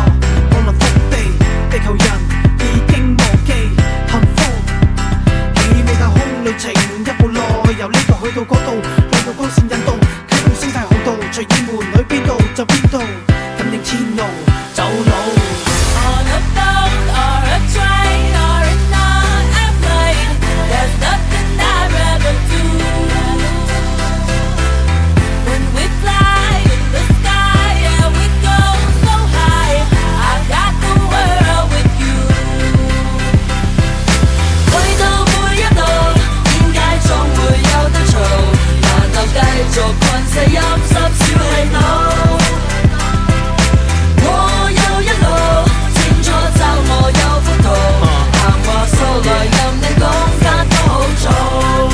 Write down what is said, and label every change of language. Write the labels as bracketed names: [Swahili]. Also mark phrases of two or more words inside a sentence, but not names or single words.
[Cantonese] 降臨福地，地球人已經忘記幸福，氣味太空旅程一步內，由呢度去到嗰度，兩道光線引導，啟動生態航道，隨意門去邊度就邊度，感應天路走路。 [English] On a boat or a train or in an airplane, there's nothing I'd rather do. When we fly in the sky and we go so high, I got the world with you. [Cantonese] 去到每一度，點解總會有得嘈？難道繼續困死陰濕小氣度？我有一路清楚就我有幅圖，行話數來任你講卡都好做。